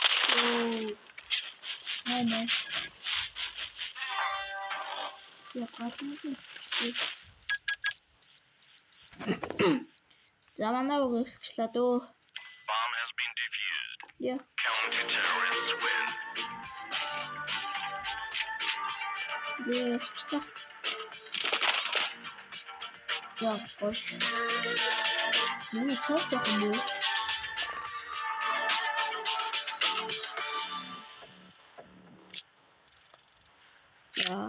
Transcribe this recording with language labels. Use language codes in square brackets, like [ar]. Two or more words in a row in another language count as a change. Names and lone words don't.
[ru] Nej. Я красный. [mn] За манай өгөөсчлээ дөө. [en] Bomb has been defused. [mn] Яа. [en] Counter-terrorists win. [mn] Яачлаа. За гош. Миний цааш явах юм уу? За.